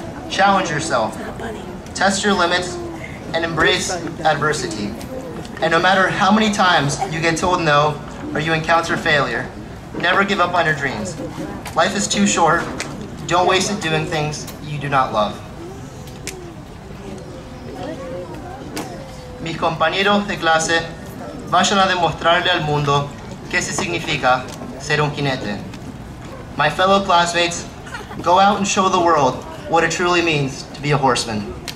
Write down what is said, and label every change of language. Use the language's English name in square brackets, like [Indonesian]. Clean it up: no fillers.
[English] Challenge yourself, test your limits, and embrace adversity. And no matter how many times you get told no or you encounter failure, never give up on your dreams. Life is too short. Don't waste it doing things you do not love. [Spanish] Mis compañeros de clase vayan a demostrarle al mundo qué se significa ser un jinete. [English] My fellow classmates, go out and show the world what it truly means to be a horseman.